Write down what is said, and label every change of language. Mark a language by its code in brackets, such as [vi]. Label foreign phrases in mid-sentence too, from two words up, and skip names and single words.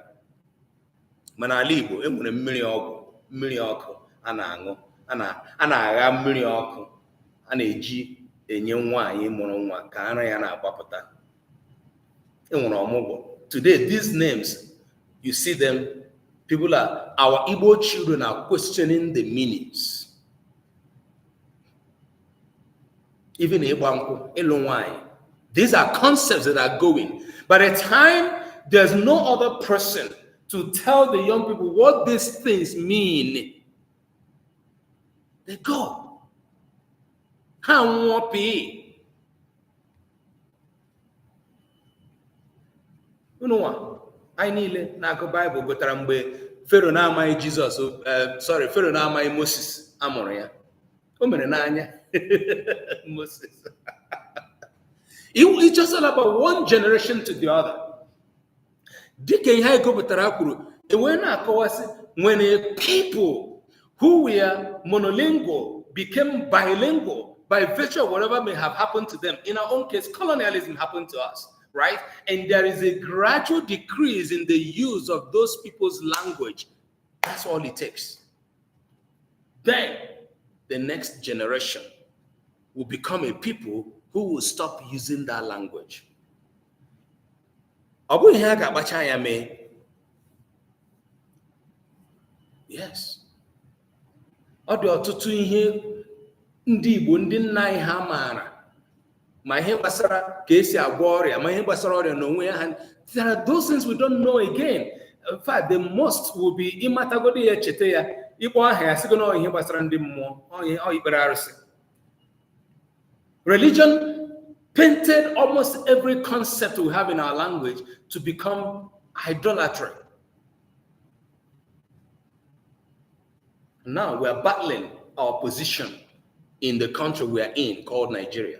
[ig] Mana ala Igbo enwere mmiri ọkụ a na-aṅụ a na-agha mmiri ọkụ a na-eji enye nwaanyị mụrụ nwa ka ara ya na-agbapụta. Enwere ọmụgwọ. [en] Today these names you see them, our Igbo children are questioning the meanings. [ig] Even ịgba nkwụ, ịlụ nwaanyị. [en] These are concepts that are going. By the time there's no other person to tell the young people what these things mean, they go. [ig] Ha nwụọ. Unu nwa, anyị niile na-agụ Baịbụl gụtara mgbe Fero na-amaghị Jizọs, Fero na-amaghị Moses amụrụ ya. O mere n'anya. Moses. [en] It's just all about one generation to the other. [ig] Dịka ihe anyị gụpụtara kwuru, enwee na-akọwasị [en] when a people who were monolingual became bilingual by virtue of whatever may have happened to them. In our own case, colonialism happened to us, right? And there is a gradual decrease in the use of those people's language. That's all it takes. Then the next generation will become a people who will stop using that language. Yes. [ig] Ọ dị ọtụtụ ihe ndị Igbo ndị nna anyị ha maara ma ihe gbasara ka esi agwọ ọrịa ma ihe gbasara ọrịa n'onwe ya. [en] There are those things we don't know again. In fact, the most will be [ig] ịmatagodi ya chete ya ịkpọ aha ya sịgo na ihe gbasara ndị mmụọ ọ ikpere arụsị. [en] Religion painted almost every concept we have in our language to become idolatry. Now we are battling our position in the country we are in called Nigeria.